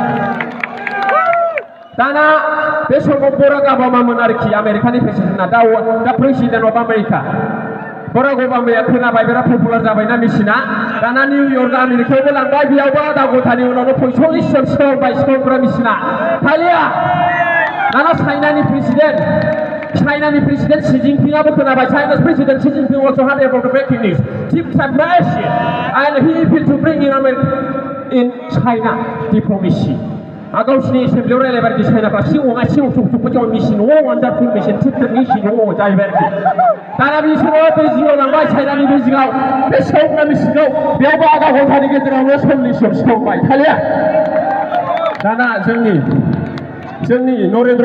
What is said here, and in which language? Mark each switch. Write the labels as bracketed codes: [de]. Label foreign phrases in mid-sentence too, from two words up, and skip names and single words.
[brx] दाना बे समाव बराक ओबामामोन आरोखि आमेरिकानि प्रेसिडेन्टआ दा [en] President of America [brx] बराक ओबामाया खोनाबाय बिराद पपुलार जाबायना मेसिना दाना निउयर्क आमेरिकायावबो लांबाय बेयावबो आधा घन्टानि उनावनो 45 जन सिखाव हमग्रा मेसिना फालिया दाना चाइनानि प्रेसिडेन्ट Xi Jinpingआबो खोनाबाय [en] China's President Xi Jinping also heard about the breaking news Team separation and he appealed to bring in China diplomacy [brx] गावसिनि एसेम्ब्लियाव रायलायबाय आरोखि चाइनाफ्रा सिङाव मेसिन [en] wonderful machine tiptop machine [brx] जाहैबाय आरोखि दाना बिसोरो बेजिङाव लांबाय चाइनानि बेजिङाव बे सिखावग्रा मेसिनखौ बेयावबो आधा घन्टानि गेजेरावनो 40 जन सिखावबाय थालिया दाना जोंनि नरेन्द्र